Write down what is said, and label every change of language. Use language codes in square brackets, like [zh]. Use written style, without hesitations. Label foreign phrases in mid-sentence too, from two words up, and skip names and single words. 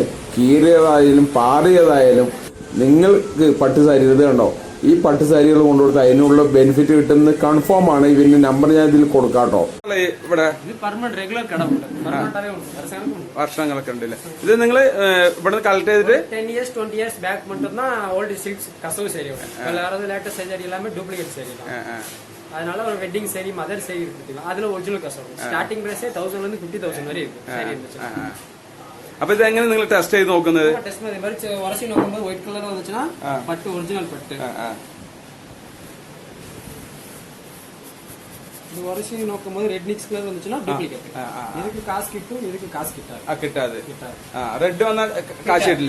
[ml] കീറിയതായാലും പാറിയതായാലും നിങ്ങൾക്ക് പട്ടുസാരി ഇത് കണ്ടോ, ഈ പട്ടുസാരികൾ കൊണ്ടുകൊടുത്ത് അതിനുള്ള ബെനിഫിറ്റ് കിട്ടുന്നത് കൺഫേം ആണ്. ഇതിന്റെ നമ്പർ ഞാൻ ഇതിൽ കൊടുക്കാട്ടോ. ഇവിടെ വർഷങ്ങളൊക്കെ ഉണ്ടല്ലേ. ഇത് നിങ്ങൾ ഇവിടെ കളക്ട് ചെയ്തിട്ട് [en] 10 years 20 years [ta] பேக் மட்டும் தான் [en] old silks [ta] கசவு சேரி வரும். எல்லாரும் லேட்டஸ்ட் சேரி எல்லாமே டூப்ளிகேட் சேரி தான். அதனால ஒரு வெட்டிங் சேரி மதர் சேரி இருக்குங்க. அதுல ஒரிஜினல் கசவு [en] starting price [ta] 1000 ல இருந்து 50,000 வரை இருக்கு சேரி இருந்துச்சு. [ml] അപ്പൊ ഇത് എങ്ങനെ നിങ്ങൾ ടെസ്റ്റ് ചെയ്ത് നോക്കുന്നത്? ടെസ്റ്റ് ചെയ്ത് മറിച്ച് വരച്ച് നോക്കുമ്പോൾ [en] white colour [ml] വന്നിച്ചാ പട്ട് ഒറിജിനൽ പട്ട്. ഇത് വരച്ച് നോക്കുമ്പോൾ [en] red mix colour [ml] വന്നിച്ചാ ഡ്യൂപ്ലിക്കേറ്റ്. ഇതിക്ക് കാശ് കിട്ടും, ഇതിക്ക് കാശ് കിട്ടാതെ. റെഡ് വന്നാൽ കാശ് കിട്ടില്ല.